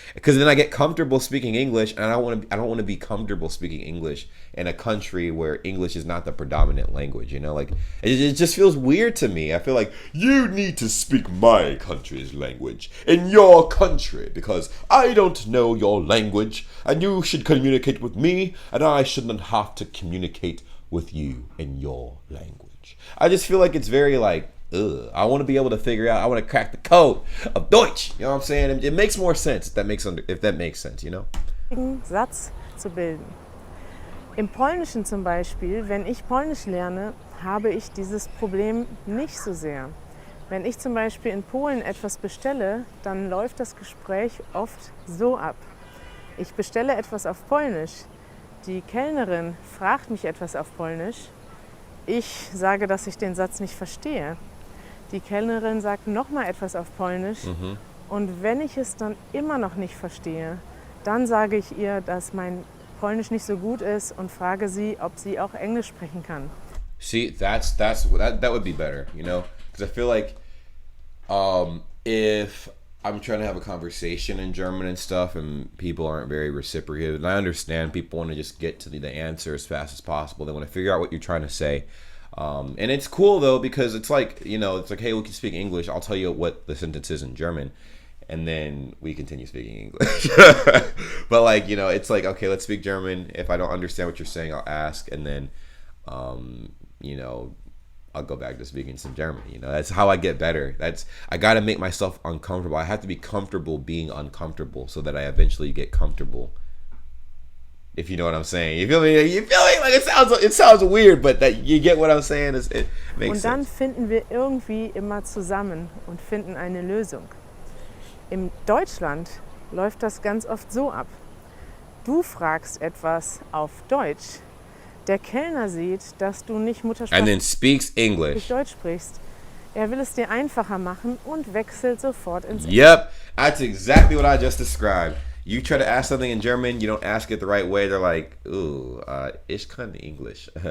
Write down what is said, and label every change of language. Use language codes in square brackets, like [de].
[en] Because then I get comfortable speaking English, and I don't want to be comfortable speaking English in a country where English is not the predominant language. You know, like it just feels weird to me. I feel like you need to speak my country's language in your country because I don't know your language, and you should communicate with me, and I shouldn't have to communicate with you in your language. I just feel like it's very like, ugh. I want to be able to figure out, I want to crack the code of Deutsch. You know what I'm saying? It makes more sense if that makes sense, you know? [de] Satz zu bilden. Im Polnischen zum Beispiel, wenn ich Polnisch lerne, habe ich dieses Problem nicht so sehr. Wenn ich zum Beispiel in Polen etwas bestelle, dann läuft das Gespräch oft so ab. Ich bestelle etwas auf Polnisch. Die Kellnerin fragt mich etwas auf Polnisch. Ich sage, dass ich den Satz nicht verstehe. Die Kellnerin sagt nochmal etwas auf Polnisch. Und wenn ich es dann immer noch nicht verstehe, dann sage ich ihr, dass mein Polnisch nicht so gut ist und frage sie, ob sie auch Englisch sprechen kann. [en] See, that would be better, you know? Because I feel like if I'm trying to have a conversation in German and stuff and people aren't very reciprocative, and I understand people want to just get to the answer as fast as possible. They want to figure out what you're trying to say. And it's cool though, because it's like, you know, it's like, hey, we can speak English. I'll tell you what the sentence is in German. And then we continue speaking English. But like, you know, it's like, okay, let's speak German. If I don't understand what you're saying, I'll ask. And then, you know, I'll go back to speaking some German. You know, that's how I get better. I got to make myself uncomfortable. I have to be comfortable being uncomfortable so that I eventually get comfortable. If you know what I'm saying. You feel me? Like it sounds weird, but that you get what I'm saying. It makes sense. [de] Und dann finden wir irgendwie immer zusammen und finden eine Lösung. In Deutschland läuft das ganz oft so ab. Du fragst etwas auf Deutsch. Der Kellner sieht, dass du nicht [en] And [de] Muttersprache [en] then speaks English. [de] Deutsch sprichst. Er will es dir einfacher machen und wechselt sofort ins [en] Yep, that's exactly what I just described. You try to ask something in German, you don't ask it the right way. They're like, ooh, [de] ich kann English.